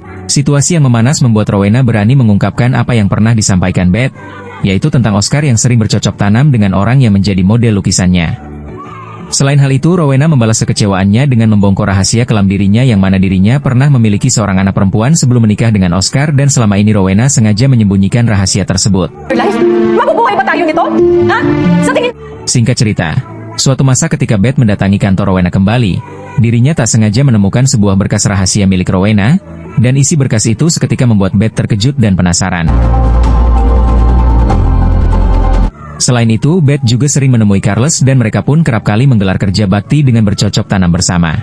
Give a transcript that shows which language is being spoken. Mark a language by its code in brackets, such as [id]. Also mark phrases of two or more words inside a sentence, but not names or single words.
[id] Situasi yang memanas membuat Rowena berani mengungkapkan apa yang pernah disampaikan Beth, yaitu tentang Oscar yang sering bercocok tanam dengan orang yang menjadi model lukisannya. Selain hal itu, Rowena membalas kekecewaannya dengan membongkar rahasia kelam dirinya yang mana dirinya pernah memiliki seorang anak perempuan sebelum menikah dengan Oscar dan selama ini Rowena sengaja menyembunyikan rahasia tersebut. [tl] Mabubuhay ba tayo nito? Ha? Sa tingin... [id] Singkat cerita, suatu masa ketika Beth mendatangi kantor Rowena kembali, dirinya tak sengaja menemukan sebuah berkas rahasia milik Rowena, dan isi berkas itu seketika membuat Beth terkejut dan penasaran. Selain itu, Beth juga sering menemui Carlos dan mereka pun kerap kali menggelar kerja bakti dengan bercocok tanam bersama.